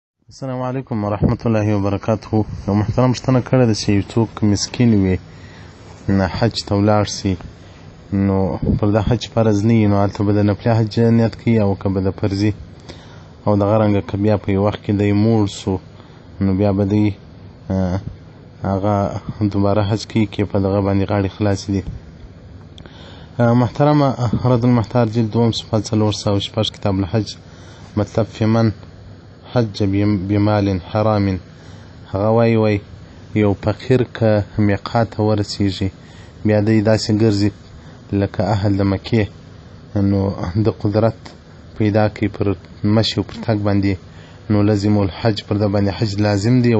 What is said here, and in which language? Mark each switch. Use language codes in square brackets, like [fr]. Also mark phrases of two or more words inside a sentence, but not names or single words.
[ar] السلام علیکم ورحمت الله وبرکاته. [ps] یو محترم پوښتنه کړې ده چې یو څوک مسکین وي حج ته ولاړ سي، نو پر ده حج فرض نه وي، نو هلته به د نفلي حج نیت کوي او که به د فرضي، او دغه رنګه که بیا په یو وخت کې دی موړ سو، نو بیا به دی هغه دوباره حج کوي که په دغه باندې غاړې خلاصې دي. [ar] محترمه رد المحتار جلد 2 صفحه 406 کتاب الحج مطلب فی من حج بمال حرام. [ps] هغه وایي یو فقیر که میقات ته ورسیږي بیا دی داسې ګرځي لکه اهل د مکې، نو د قدرت پیدا کوي پر مشي او پر تګ باندې، نو لازم الحج پر ده باندې حج لازم دی.